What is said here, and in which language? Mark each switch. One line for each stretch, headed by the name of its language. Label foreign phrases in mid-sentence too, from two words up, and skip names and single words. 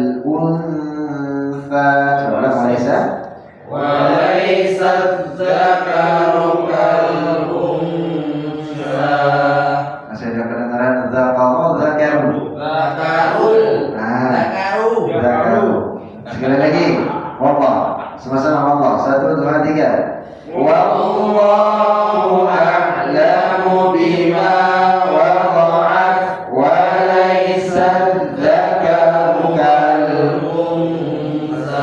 Arabic: unsa.
Indonesian: Coba ulang,
Arabic: walaysa dzakaru kal unsa.
Indonesian: Masih ada kedengaran
Arabic: dzakaru dzakaru. Zakarul.
Indonesian: Dzakaru. Sekali lagi.
Arabic: Wallah.
Indonesian: Sama-sama wallah. 1, 2, 3.
Arabic: Wallahu a'lamu bima wada'at walaysa dzakaru kal unsa.